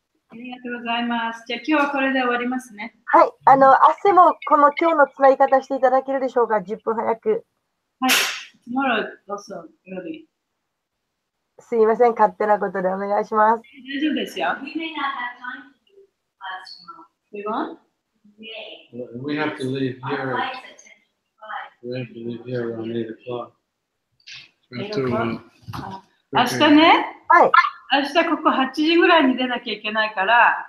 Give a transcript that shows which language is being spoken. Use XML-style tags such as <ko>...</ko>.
<ja>ありがとうございます。じゃあ今日はこれで終わりますね。はい。明日もこの今日のつなぎ方していただけるでしょうか。 10分早く。はい。</ja> <en>Tomorrow also early.</en> <ja>すいません。勝手なことでお願いします。大丈夫ですよ。</ja> <en>We may not have time to do class tomorrow. We won't? Yay. We have to leave Our flight's at 10:25. We have to leave here around 8 o'clock. We have to,</en> <ja>明日ね、はい。明日ここ8時ぐらいに出なきゃいけないから、</ja>